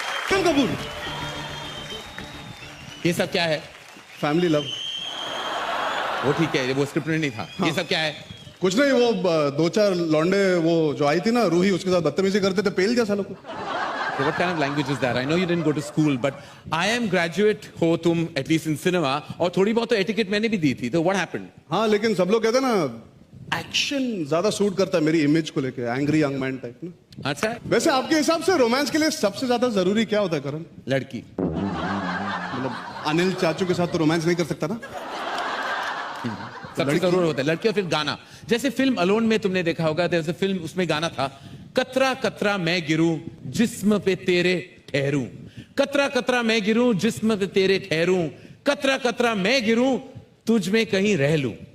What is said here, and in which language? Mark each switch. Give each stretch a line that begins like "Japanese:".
Hindi: तुम कपूर, ये सब क्या है? Family love. वो ठीक है, वो स्क्रिप्ट में नहीं था। ये सब क्या है? कुछ नहीं, वो 2-4 लौंडे वो जो आई थी ना रूही, उसके साथ बदतमीजी करते थे, पेल दिया सालों को।
English: What kind of language is that? I know you didn't go to school, but I am graduate
Hindi: हो तुम
English: at least in cinema,
Hindi: और थोड़ी बहुत तो
English: etiquette
Hindi: मैंने भी दी थी।
English: तो what happened?
Hindi: हाँ लेकिन सब लोग कहते हैं ना एक्शन ज्यादा सूट करता है मेरी इमेज को लेके, एंग्री यंग मैन टाइप ना। अच्छा है? वैसे आपके हिसाब से रोमांस के लिए सबसे ज्यादा जरूरी क्या होता है करण? लड़की। मतलब अनिल चाचू के साथ तो रोमांस नहीं कर सकता ना। सबसे जरूर होता है लड़की, और फिर गाना। जैसे फिल्म अलोन में तुमने देखा होगा, जैसे फिल्म उसमें गाना था, कतरा कतरा मैं गिरूं जिस्म पे तेरे ठहरूं, कतरा कतरा मैं गिरूं जिस्म पे तेरे ठहरूं, कतरा कतरा मैं गिरूं तुझ में कहीं रह लूं।